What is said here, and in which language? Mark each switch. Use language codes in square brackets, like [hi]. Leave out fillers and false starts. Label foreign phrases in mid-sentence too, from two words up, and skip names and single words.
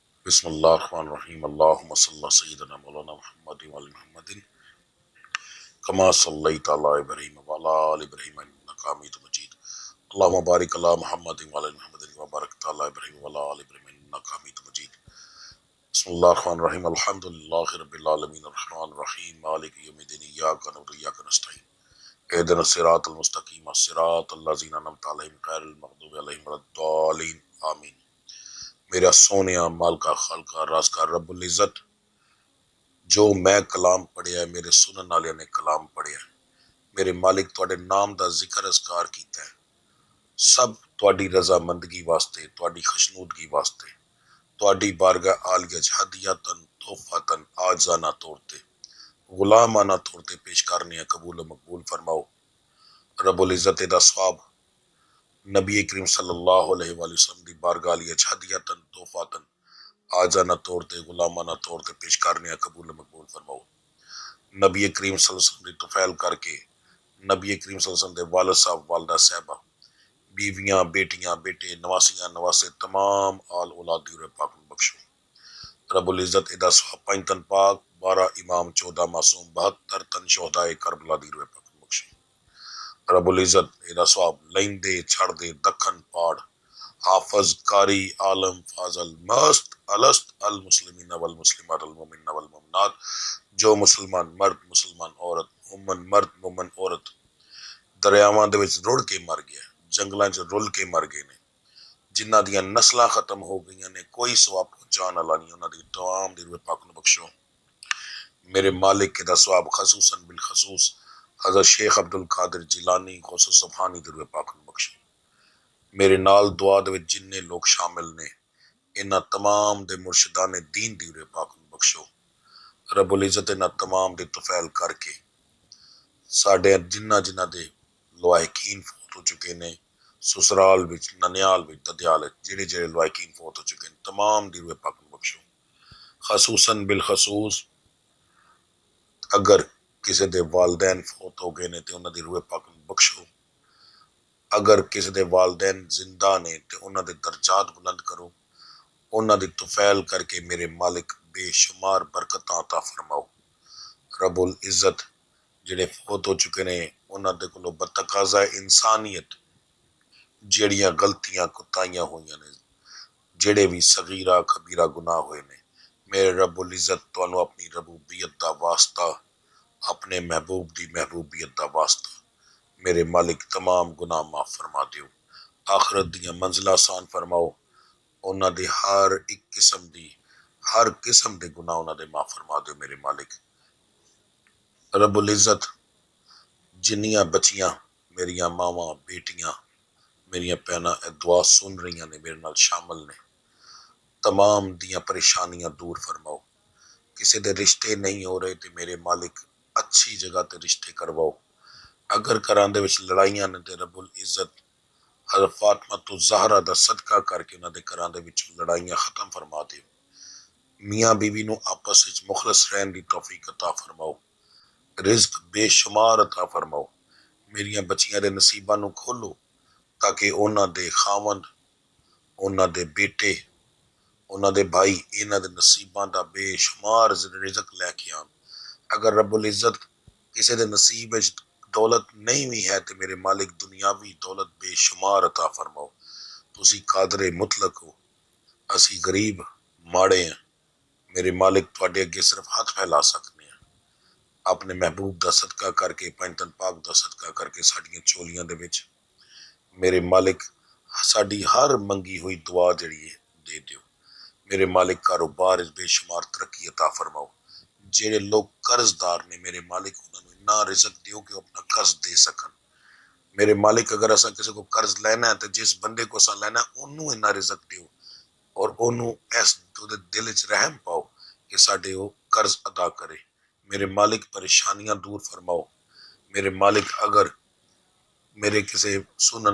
[ar] بسم اللہ الرحمن الرحیم اللہم صلی اللہ سیدنا مولانا محمد وعلی محمد کما صلیت علی ابراہیم وعلی آل ابراہیم انک حمید مجید اللہم بارک علی محمد وعلی محمد کما بارکت علی ابراہیم وعلی آل ابراہیم انک حمید مجید بسم اللہ الرحمن الرحیم الحمدللہ رب العالمین الرحمن الرحیم مالک یوم الدین ایاک نعبد و ایاک نستعین اهدنا الصراط المستقیم صراط الذین انعمت علیہم غیر المغضوب علیہم ولا الضالین آمین۔ [pa] میرا سونیا مالکا خالقہ رازقہ رب العزت جو میں کلام پڑھیا ہے میرے سنن والے نے کلام پڑھیا ہے، میرے مالک تواڈے نام دا ذکر اذکار کیتا ہے، سب تواڈی رضا مندگی واسطے، تواڈی خشنودگی واسطے، تواڈی بارگاہ عالیہ [ar] ہدیتاً تحفتاً [pa] عاجزانہ طور تے غلامانہ طور تے پیش کرنے ہیں، قبول و مقبول فرماؤ۔ رب العزت دا ثواب نبی کریم [ar] صلی اللہ علیہ وآلہ وسلم [pa] دی بارگاہ عالیہ [ar] ہدیتاً تحفتاً [pa] عاجزانہ طور تے غلامانہ طور تے پیش کرنے ہیں، قبول و مقبول فرماؤ۔ نبی کریم [ar] صلی اللہ علیہ وسلم [pa] دی توفیل کر کے نبی کریم [ar] صلی اللہ علیہ وسلم [pa] دے والد صاحب والدہ صاحبہ بیویاں بیٹیاں بیٹے نواسیاں نواسے تمام آل اولاد دی روح پاک نو بخشو۔ رب العزت ادا سواب 5 تن پاک 12 امام 14 معصوم 72 تن شہدائے کربلا دی روح پاک نو بخشو۔ رب العزت ادا سواب لیندے چھڑ دے دکھن پاڑ حافظ قاری عالم فاضل مست الست [ar] المسلمین والمسلمات المؤمنین والمؤمنات [pa] جو مسلمان مرد مسلمان عورت مومن مرد مومن عورت دریاواں دے وچ رڑ کے مر گیا، جنگلاں چ رل کے مر گئے نے، جنہاں دیاں نسلاں ختم ہو گئیاں نے، کوئی ثواب پہنچان والا نہیں، انہاں دی تمام دی روح پاک نو بخشو۔ میرے مالک دا ثواب خصوصاً بالخصوص حضرت شیخ عبد القادر جیلانی غوث سبحانی دی روح پاک نو بخشو۔ میرے نال دعا دے وچ جننے لوگ شامل نے انہاں تمام دے مرشدان دین دی روح پاک نو بخشو۔ رب العزت انہاں تمام دے توفیل کر کے ساڈے جنہ دے لواحقین فوت ہو چکے نے، سسرال وچ ننیال وچ ددیال وچ جڑے لواحقین فوت ہو چکے ہیں تمام دی روح پاک نو بخشو۔ خصوصاً بالخصوص اگر کسی دے والدین فوت ہو گئے نے تے انہاں دی روح پاک نو بخشو، اگر کسی دے والدین زندہ نے تے انہاں دے درجات بلند کرو، انہاں دی توفیل کر کے میرے مالک بے شمار برکتاں عطا فرماؤ۔ رب العزت جڑے فوت ہو چکے نے انہاں دے کولوں بتقاضۂ انسانیت جڑیاں غلطیاں کوتاہیاں ہوئیاں نے، جڑے بھی صغیرہ کبیرہ گناہ ہوئے نے، میرے رب العزت تانوں اپنی ربوبیت دا واسطہ، اپنے محبوب دی محبوبیت دا واسطہ میرے مالک تمام گناہ معاف فرما دیو، آخرت دیاں منزلہ آسان فرماؤ، انہاں دے ہر قسم دے گناہ انہاں دے معاف فرما دیو میرے مالک۔ رب العزت جنیاں بچیاں میریاں ماواں بیٹیاں میریاں بہناں اے دعا سن رہیاں نے میرے نال شامل نے، تمام دیاں پریشانیاں دور فرماؤ، کسی دے رشتے نہیں ہو رہے تے میرے مالک اچھی جگہ تے رشتے کرواؤ، اگر گھراں دے وچ لڑائیاں نے تے رب العزت حضرت فاطمہ تو زہرا دا صدقہ کر کے انہاں دے گھراں دے وچ لڑائیاں ختم فرما دیو، میاں بیوی نو آپس وچ مخلص رہن دی توفیق عطا فرماؤ، رزق بے شمار عطا فرماؤ، میریاں بچیاں دے نصیباں نو کھولو تاکہ انہاں دے خاوند انہاں دے بیٹے انہاں دے بھائی انہاں دے نصیباں دا بے شمار رزق لے کے آن۔ اگر رب العزت کسی دے نصیب وچ دولت نہیں بھی ہے تے میرے مالک دنیاوی دولت بے شمار عطا فرماؤ، تسی قادر مطلق ہو، اسی غریب ماڑے ہیں، میرے مالک تواڈے اگے صرف ہاتھ پھیلا سکنے ہیں، اپنے محبوب دا صدقہ کر کے 5 تن پاک دا صدقہ کر کے ساڈیاں چولیاں دے وچ میرے مالک ساڈی ہر منگی ہوئی دعا جڑی ہے دے دیو، میرے مالک کاروبار بے شمار ترقی عطا فرماؤ، جڑے لوگ قرض دار نے میرے مالک انہاں نوں اتنا رزق دیو کہ وہ اپنا قرض دے سکن، میرے مالک اگر اساں کسی کو قرض لینا ہے تو جس بندے کو اساں لینا ہے انہوں اتنا رزق دیو اور انہوں اس دل وچ رحم پاؤ کہ ساڈے وہ قرض ادا کرے، میرے مالک پریشانیاں دور فرماؤ، میرے مالک اگر میرے کسی سنن